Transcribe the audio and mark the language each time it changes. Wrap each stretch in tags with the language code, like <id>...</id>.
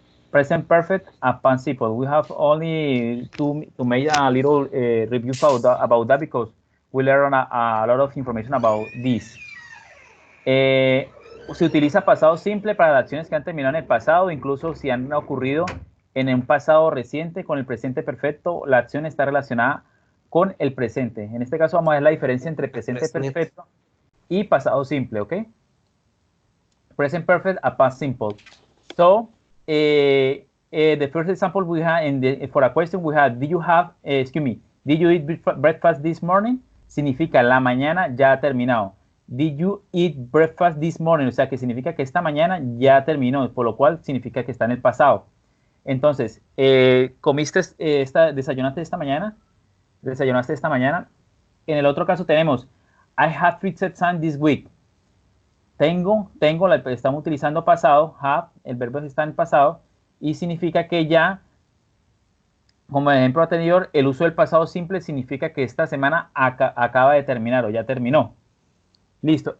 <en>Present perfect and past simple. We have only to make a little review about that because we learn a lot of information about this.</en> <es>Se utiliza pasado simple para las acciones que han terminado en el pasado, incluso si han ocurrido en un pasado reciente. Con el presente perfecto, la acción está relacionada con el presente. En este caso vamos a ver la diferencia entre presente perfecto y pasado simple, ¿ok?</es> <en>Present perfect and past simple. So, the first example we have for a question we have, did you eat breakfast this morning?</en> <es>Significa la mañana ya ha terminado.</es> <en>Did you eat breakfast this morning?</en> <es>O sea, que significa que esta mañana ya terminó, por lo cual significa que está en el pasado. Entonces, ¿desayunaste esta mañana? ¿Desayunaste esta mañana? En el otro caso tenemos,</es> <en>I have fixed some this week.</en> <es>Estamos utilizando pasado, have, el verbo está en pasado, y significa que ya, como ejemplo anterior, el uso del pasado simple significa que esta semana acaba de terminar o ya terminó. Listo.</es>